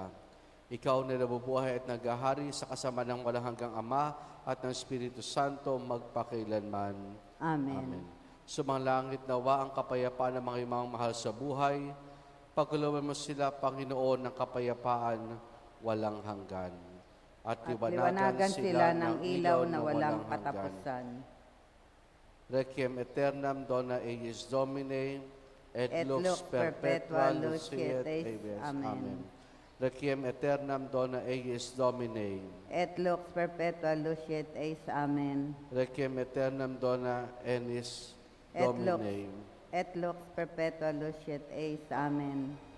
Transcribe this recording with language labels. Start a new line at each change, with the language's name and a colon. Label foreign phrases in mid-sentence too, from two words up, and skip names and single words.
Filipino: Ikaw na nabubuhay at naghahari sa kasama ng walang hanggang Ama at ng Espiritu Santo magpakailanman. Amen. Sumalangit nawa ang kapayapaan ng mga imang mahal sa buhay. Pagkuluban mo sila, Panginoon, ng kapayapaan walang hanggan. At Liwanagan sila ng ilaw na walang katapusan.
Latin: Requiem aeternam dona eius Domine, et lux perpetua luciet Amen. Amen. Requiem aeternam dona eius Domine, Et lux perpetua luciet eis. Amen. Requiem aeternam dona enis Et lux, Domine. et lux perpetua luciet eis. Amen.